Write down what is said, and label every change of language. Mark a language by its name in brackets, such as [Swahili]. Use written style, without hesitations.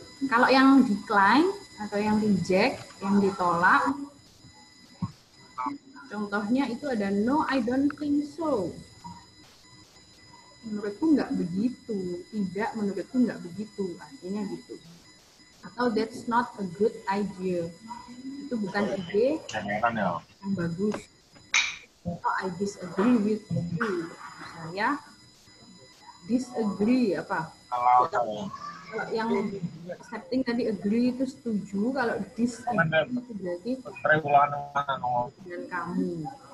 [Indonesian] Kalau yang decline atau yang reject, yang ditolak, contohnya itu ada [English] no, I don't think so. [Indonesian] Menurutku nggak begitu. Tidak, menurutku nggak begitu. Artinya gitu. Atau [English] that's not a good idea. [Indonesian] Itu bukan ide yang bagus. Atau [English] I disagree with you. [Indonesian] Saya disagree apa? Kalau yang accepting tadi agree itu setuju, kalau disagree itu berarti dengan kamu.